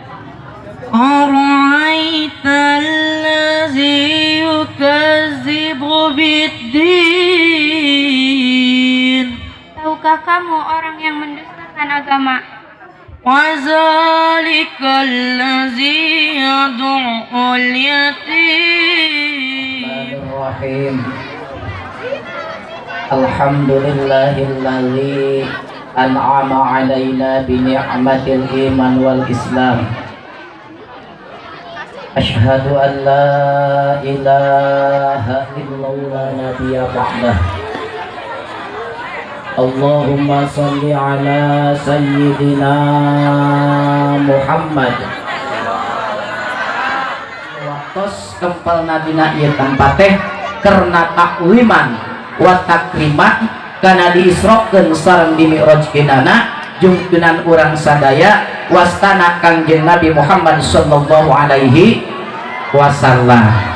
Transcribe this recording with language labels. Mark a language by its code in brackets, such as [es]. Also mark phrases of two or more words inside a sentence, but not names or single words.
[ar] أرأيت الذي يكذب بالدين. [id] Tahukah kamu orang yang mendustakan agama? [ar] وذلك الذي يدع اليتيم. بسم الله الرحمن الرحيم. الحمد لله الذي أنعم علينا بنعمة الإيمان والإسلام أشهد أن لا إله إلا الله نبيا بعده. اللهم صل على سيدنا محمد. [su] Waktos kempal nadina ieu tempat teh karena [ar] تعظيما وتكريما [su] kana diisrokeun sareng dimi'rajkeunana jungkeunnan urang sadaya wastana Kangjeng Nabi Muhammad [ar] صلى الله عليه وسلم.